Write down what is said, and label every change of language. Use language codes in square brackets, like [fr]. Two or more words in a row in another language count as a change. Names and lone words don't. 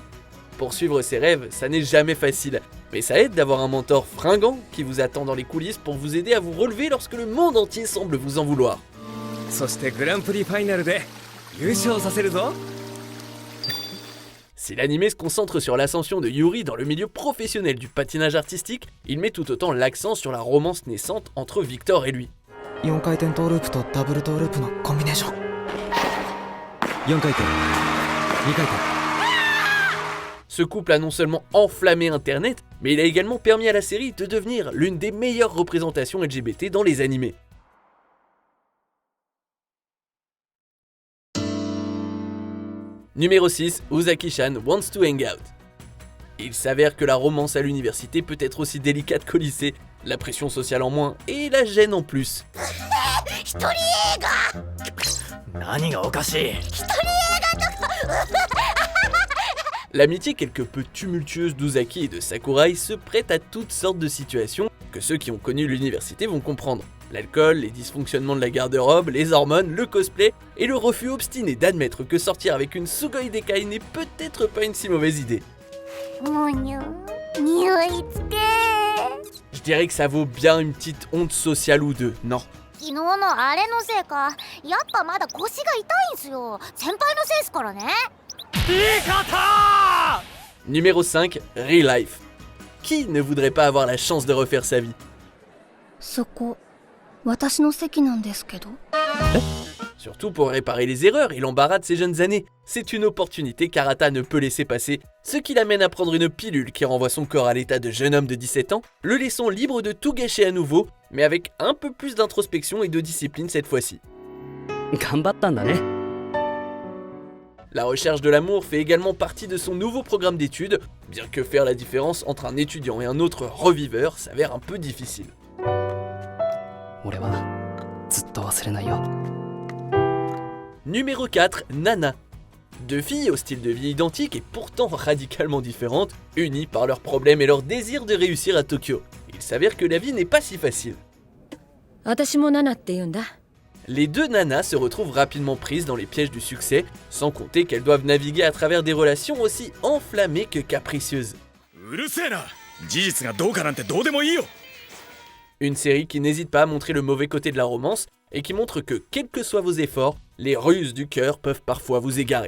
[fr] Poursuivre ses rêves, ça n'est jamais facile, mais ça aide d'avoir un mentor fringant qui vous attend dans les coulisses pour vous aider à vous relever lorsque le monde entier semble vous en vouloir. [ja] そしてグランプリファイナルで優勝させるぞ。 [fr] Si l'anime se concentre sur l'ascension de Yuri dans le milieu professionnel du patinage artistique, il met tout autant l'accent sur la romance naissante entre Victor et lui. [ja] 4 回転トーループとダブルトーループのコンビネーション。4回転、2回転。 [fr] Ce couple a non seulement enflammé Internet, mais il a également permis à la série de devenir l'une des meilleures représentations LGBT dans les animés. Numéro 6, Uzaki-chan Wants to Hang Out. Il s'avère que la romance à l'université peut être aussi délicate qu'au lycée, la pression sociale en moins et la gêne en plus. [ja] 何がおかしい？ [fr] L'amitié quelque peu tumultueuse d'Uzaki et de Sakurai se prête à toutes sortes de situations que ceux qui ont connu l'université vont comprendre. L'alcool, les dysfonctionnements de la garde-robe, les hormones, le cosplay et le refus obstiné d'admettre que sortir avec une Sugoi Dekai n'est peut-être pas une si mauvaise idée. [ja] もう匂いつけ。 [fr] Je dirais que ça vaut bien une petite honte sociale ou deux, non? [ja] 昨日のあれのせいか、やっぱまだ腰が痛いんすよ。先輩のせいっすからね。 [fr] Numéro 5, Real Life. Qui ne voudrait pas avoir la chance de refaire sa vie? [ja] そこ、私の席なんですけど。 [fr] Surtout pour réparer les erreurs et l'embarras de ses jeunes années. C'est une opportunité qu'Arata ne peut laisser passer, ce qui l'amène à prendre une pilule qui renvoie son corps à l'état de jeune homme de 17 ans, le laissant libre de tout gâcher à nouveau, mais avec un peu plus d'introspection et de discipline cette fois-ci. [ja] 頑張ったんだね。 [fr] La recherche de l'amour fait également partie de son nouveau programme d'études, bien que faire la différence entre un étudiant et un autre reviveur s'avère un peu difficile. Numéro 4, Nana. Deux filles au style de vie identique et pourtant radicalement différentes, unies par leurs problèmes et leur désir de réussir à Tokyo. Il s'avère que la vie n'est pas si facile. [ja] 私もナナって言うんだ。 [fr] Les deux nanas se retrouvent rapidement prises dans les pièges du succès, sans compter qu'elles doivent naviguer à travers des relations aussi enflammées que capricieuses. Une série qui n'hésite pas à montrer le mauvais côté de la romance et qui montre que, quels que soient vos efforts, les ruses du cœur peuvent parfois vous égarer.